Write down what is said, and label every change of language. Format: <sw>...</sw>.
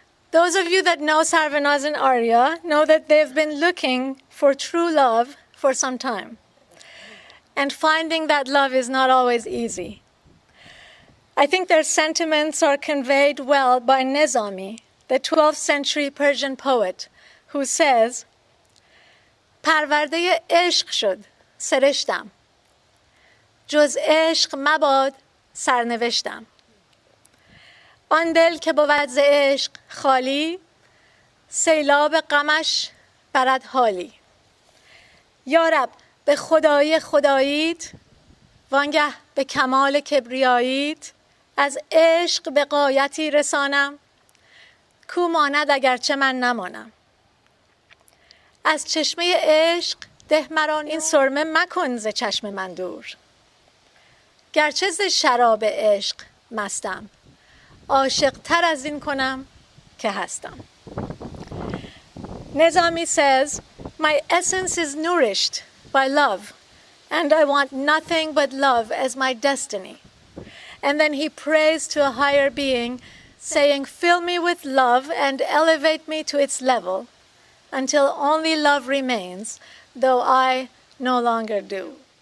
<en>Those of you that know Sarvanaz and Arya know that they've been looking for true love for some time. And finding that love is not always easy. I think their sentiments are conveyed well by Nizami, the 12th century Persian poet, who says,</en> <fa>پرورده عشق شد سرشتم، جز عشق مباد سرنوشتم. آن دل که بود ز عشق خالی، سیلاب غمش برد حالی. یارب به خدایی خداییت، وانگه به کمال کبریاییت. از عشق به غایتی رسانم، کو ماند اگرچه من نمانم. از چشمه عشق ده مرا این سرمه مکن ز چشم من دور. گرچه ز شراب عشق مستم، عاشق تر از این کنم که هستم.</fa> <en>Nizami says, my essence is nourished by love, and I want nothing but love as my destiny. And then he prays to a higher being, saying, fill me with love and elevate me to its level, until only love remains, though I no longer do.</en>